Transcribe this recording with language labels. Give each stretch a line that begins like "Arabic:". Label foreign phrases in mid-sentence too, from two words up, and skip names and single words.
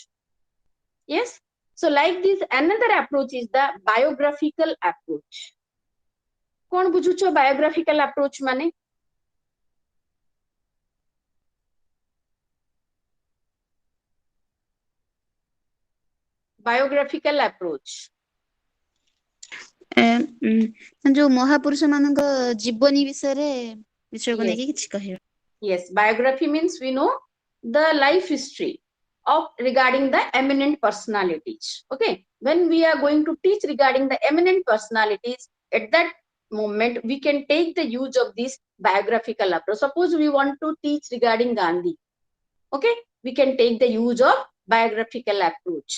English: Yes, so like this, another approach is the biographical approach.
Odia: କଉନ ବୁଝୁଛ
English: biographical approach
Odia: ମାନେ?
English: biographical approach.
Odia: ଯୋଉ ମହାପୁରୁଷ ମାନଙ୍କ ଜୀବନୀ ବିଷୟକୁ ନେଇକି କିଛି କହିବା।
English: Yes, biography means we know the life history of regarding the eminent personalities. Okay, when we are going to teach regarding the eminent personalities, at that moment we can take the use of this biographical approach. Suppose we want to teach regarding Gandhi. Okay, we can take the use of biographical approach.